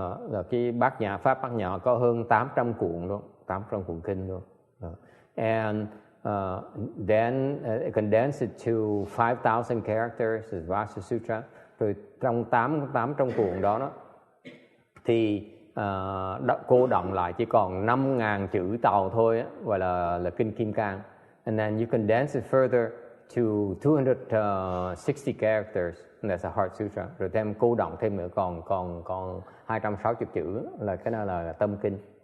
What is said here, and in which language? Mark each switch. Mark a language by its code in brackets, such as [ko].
[vi] Là cái Pháp Bát Nhã có hơn 800 cuộn luôn, 800 cuộn kinh luôn. [en] And then condensed it to 5,000 characters, is Vajra Sutra. [vi] Rồi trong 800 cuộn đó thì cô đọng lại chỉ còn 5.000 chữ tàu thôi, gọi là kinh Kim Cang. [en] And then you condense it further to 260 characters, and that's a Heart Sutra. [vi] Rồi thêm cô động thêm nữa còn 260 chữ, là cái đó là tâm kinh.